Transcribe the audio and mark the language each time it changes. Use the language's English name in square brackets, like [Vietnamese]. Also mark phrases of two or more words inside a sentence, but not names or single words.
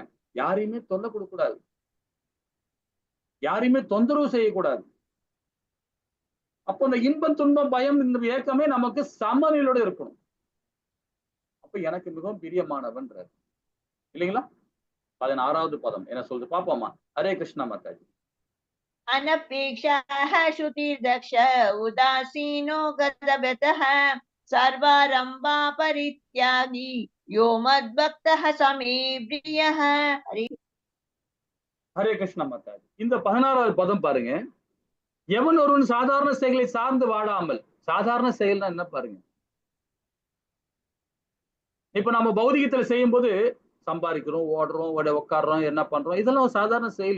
[Tamil] யாரையுமே தொல்லை கொடுக்க கூடாது, யாரையுமே தொந்தரவு செய்யக்கூடாது. அப்போ இந்த இன்பம் துன்பம் பயம் இந்த ஏக்கமே நமக்கு சமநிலையோட இருக்கணும். அப்ப எனக்கு மிகவும் பிரியமானவன்றார், இல்லைங்களா? 16வது பதம் என்ன சொல்றது பாப்போமா? ஹரே கிருஷ்ணா மாதாஜி. [Sanskrit] अनपेक्षः श्रुतिर्दक्ष उदासीनो गतव्यतः सर्वारम्भा परित्यागी यो मद्भक्तः स मे प्रियः। [Tamil] ஹரே கிருஷ்ணா மாதாஜி. இந்த 16வது பதம் பாருங்க, எவன் ஒருவன் சாதாரண செயல்களை சார்ந்து வாழாமல். சாதாரண செயல்னா என்ன பாருங்க. இப்ப நம்ம பௌதிகத்துல செய்யும் போது சம்பாதிக்கிறோம், ஓடுறோம், உட்காடுறோம், என்ன பண்றோம், இதெல்லாம் சாதாரண செயல்.